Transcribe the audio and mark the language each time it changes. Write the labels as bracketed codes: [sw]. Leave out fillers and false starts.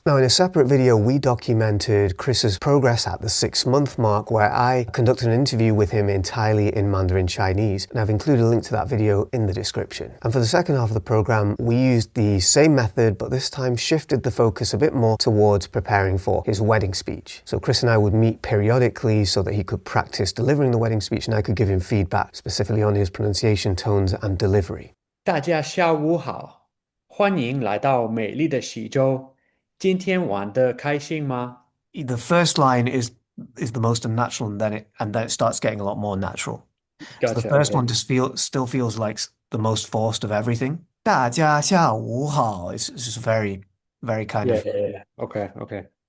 [en] Now, in a separate video, we documented Chris's progress at the 6-month mark, where I conducted an interview with him entirely in Mandarin Chinese, and I've included a link to that video in the description. And for the second half of the program, we used the same method, but this time shifted the focus a bit more towards preparing for his wedding speech. So Chris and I would meet periodically so that he could practice delivering the wedding speech, and I could give him feedback specifically on his pronunciation, tones, and delivery. [zh] 大家下午好，欢迎来到美丽的喜洲。今天玩得开心吗？ [en] The first line is the most unnatural, and then it starts getting a lot more natural. Gotcha, so the first okay. one still feels like the most forced of everything. [zh] 大家下午好. [en] It's just very kind of Okay.